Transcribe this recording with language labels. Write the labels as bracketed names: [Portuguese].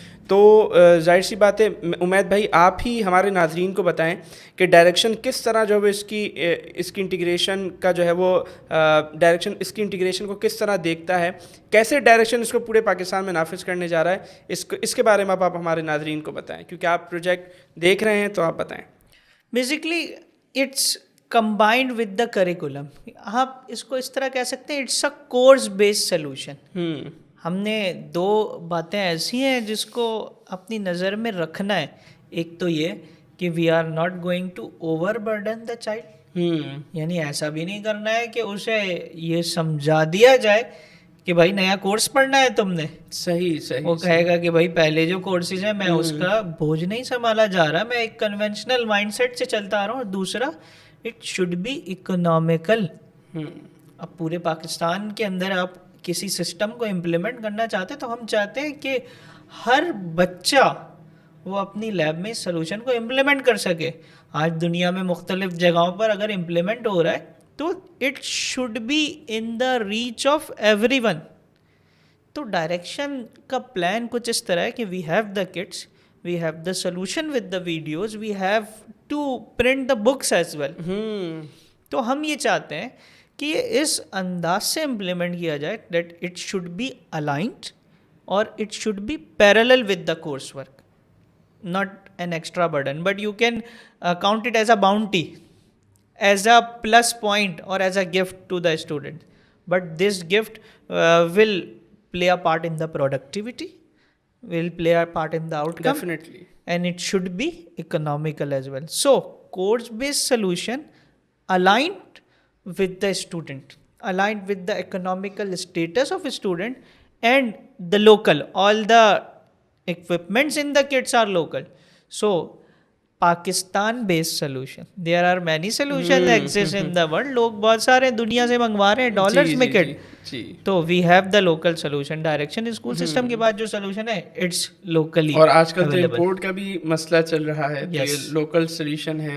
[Urdu] تو ظاہر سی بات ہے, عمید بھائی آپ ہی ہمارے ناظرین کو بتائیں کہ ڈائریکشن کس طرح جو ہے اس کی انٹیگریشن کا جو ہے وہ ڈائریکشن اس کی انٹیگریشن کو کس طرح دیکھتا ہے, کیسے ڈائریکشن اس کو پورے پاکستان میں نافذ کرنے جا رہا ہے, اس کے بارے میں آپ ہمارے ناظرین کو بتائیں, کیونکہ آپ پروجیکٹ دیکھ رہے ہیں تو آپ بتائیں. [English] Basically it's combined with the curriculum. [Urdu] آپ اس کو اس طرح کہہ سکتے ہیں, [English] It's a course based solution. [Urdu] ہم نے دو باتیں ایسی ہیں جس کو اپنی نظر میں رکھنا ہے. ایک تو یہ کہ [English] we are not going to over burden the child, [Urdu] یعنی ایسا بھی نہیں کرنا ہے کہ اسے یہ سمجھا دیا جائے کہ بھائی نیا کورس پڑھنا ہے تم نے. صحیح. وہ کہے گا کہ بھائی پہلے جو کورسز ہیں میں اس کا بوجھ نہیں سنبھالا جا رہا, میں ایک کنونشنل مائنڈ سیٹ سے چلتا آ رہا ہوں. اور دوسرا, [English] It should be economical. [Urdu] اب پورے پاکستان کے اندر آپ کسی سسٹم کو امپلیمنٹ کرنا چاہتے تو ہم چاہتے ہیں کہ ہر بچہ وہ اپنی لیب میں اس سلوشن کو امپلیمنٹ کر سکے. آج دنیا میں مختلف جگہوں پر اگر امپلیمنٹ ہو رہا ہے تو [English] It should be in the reach of everyone. [Urdu] تو ڈائریکشن کا پلان کچھ اس طرح ہے کہ [English] We have the kits, we have the solution with the videos, we have to print the books as well. [Urdu] تو ہم یہ چاہتے ہیں کہ یہ اس انداز سے امپلیمنٹ کیا جائے [English] That it should be aligned اور it should be parallel with the course work, not an extra burden, but you can count it as a bounty, as a plus point اور as a gift to the student. But this gift will play a part in the productivity, will play a part in the outcome. Definitely. And it should be economical as well. So, course-based solution aligned with the student, aligned with the economical status of a student and the local. All the equipments in the kits are local. So, Pakistan based solution. There are many solution exist in the world. [Urdu] لوگ بہت سارے دنیا سے منگوا رہے ہیں dollars میں کٹ. تو [English] We have the local solution. [Urdu] Direction school system کے بعد جو سولوشن ہے اٹس لوکلی. اور آج کل تو امپورٹ کا بھی مسئلہ چل رہا ہے, لوکل سولوشن ہے.